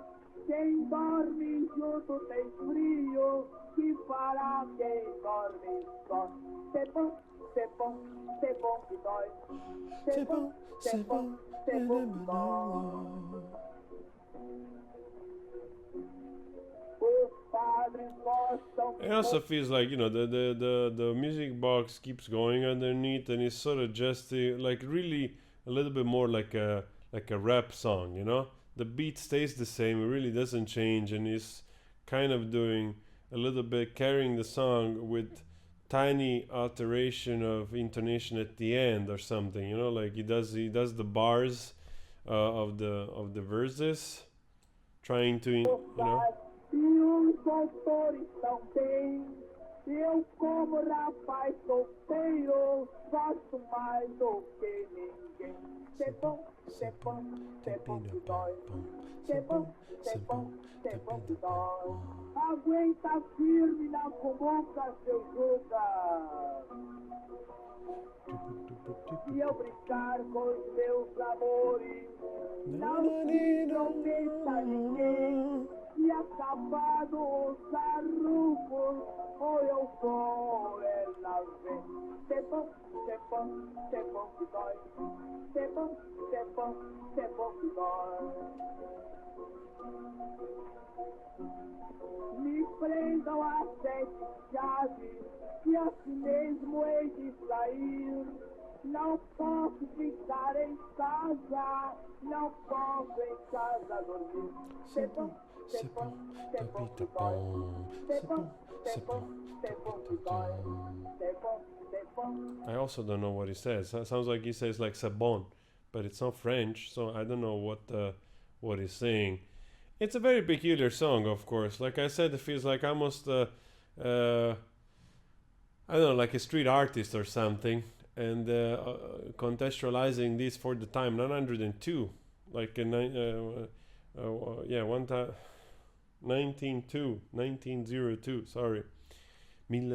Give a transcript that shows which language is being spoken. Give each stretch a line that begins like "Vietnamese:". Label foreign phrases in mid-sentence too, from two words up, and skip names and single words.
Portuguese: Quem dorme junto tem frio, que fará quem dorme só. Cê bom, cê bom, cê bom que dói. Cê bom, cê bom, cê bom que dói. Os padres gostam.
English: It also feels like, you know, the music box keeps going underneath, and it's sort of just like really a little bit more like a rap song, you know. The beat stays the same, it really doesn't change, and he's kind of doing a little bit, carrying the song with tiny alteration of intonation at the end or something, you know, like he does the bars of the verses, trying to, you know.
Portuguese: E os doutores também. Eu, como rapaz solteiro, gosto mais do que ninguém. Cê bom, cê bom, cê bom que dói. Cê bom, cê bom, cê bom que dói. Aguenta firme na cumbuca, seu Judas. E eu brincar com os meus amores, não se prometa ninguém. E acabado os arrugos, ou eu vou, ela vem.
French: C'est bon, c'est bon, c'est bon
Portuguese: que dói.
French: C'est bon, c'est bon, c'est bon
Portuguese: que dói. Me prendam a 7 chaves, e assim mesmo hei de sair. Não posso ficar em casa, não posso em casa dormir.
French: C'est bon, c'est bon, c'est bon
Portuguese: que dói.
French: C'est bon, c'est bon, c'est bon
Portuguese: que dói.
French: C'est bon, c'est bon.
English: I also don't know what he says. Sounds like he says like
French: c'est bon,
English: but it's not French, so I don't know what he's saying. It's a very peculiar song, of course. Like I said, it feels like almost I don't know, like a street artist or something. And contextualizing this for the time, 902, like a 1902, sorry, 1902.